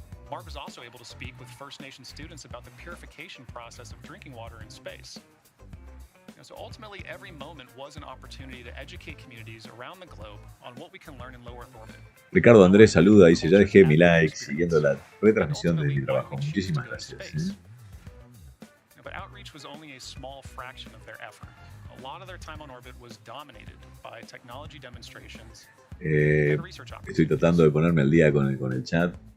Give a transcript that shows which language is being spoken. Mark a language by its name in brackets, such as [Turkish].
[English] Mark was also able to speak with First Nation students about the purification process of drinking water in space. So ultimately, every moment was an opportunity to educate communities around the globe on what we can learn in low Earth orbit. [Spanish] Ricardo Andrés saluda, dice, ya dejé mi like siguiendo la retransmisión de mi trabajo. Muchísimas gracias. [English] But outreach was only a small fraction of their effort. A lot of their time on orbit was dominated by technology demonstrations and research opportunities. [Spanish] Estoy tratando de ponerme al día con el chat.